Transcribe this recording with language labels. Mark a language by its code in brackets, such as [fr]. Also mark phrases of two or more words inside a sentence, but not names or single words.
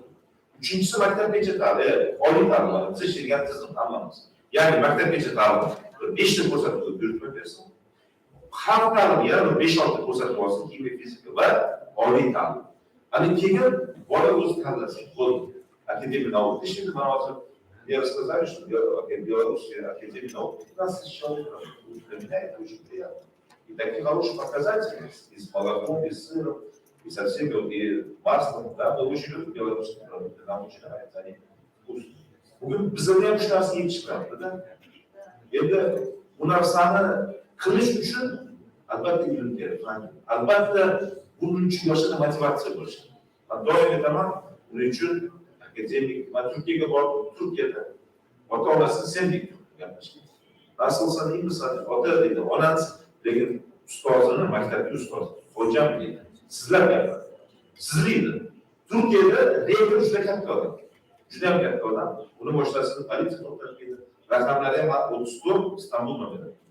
[uz] Uchinchisi maktabgacha ta'lim, oliy ta'lim, biz ishlaydigan tizim hammamiz. Ya'ni maktabgacha ta'lim 5 ta ko'rsatuv buyurtma bersin. Xalq ta'limi yana 5-6 ko'rsatuv olsin, kimyo, fizika va oliy ta'lim. Ani keyin bola o'zi tanlasin. Bo'ldi. Akademiya nauka ishlaydi, mana hozir [ru] я сказали, что Беларусь академия наук 15 человек применяет очень приятно. И такие хорошие показатели и с молоком, и с сыром, и со всеми, и маслом, да, мы очень любим белорусские продукты, нам очень нравятся, они вкусные. [uz] Biz ham shu narsani yetishmayapti, da. Endi bu narsani qilish uchun albatta ilm kerak, albatta buning uchun yoshlarda motivatsiya bo'lishi kerak. Men doim aytaman, buning uchun akademik, men Turkiyaga bordim, Turkiyada ota-onasini sendek gaplashgan. [tr] Nasılsan, iyi misin? [uz] Ota deydi, onasi lekin ustozini, maktabda ustoz, hocam deydi. Sizlar gapiradi. Sizlikdi. Turkiyada rektor juda katta odam. Juda ham katta odam. Uni boshlasini politsiya to'xtatib, raqamlari ham 34 Istanbul nomeri.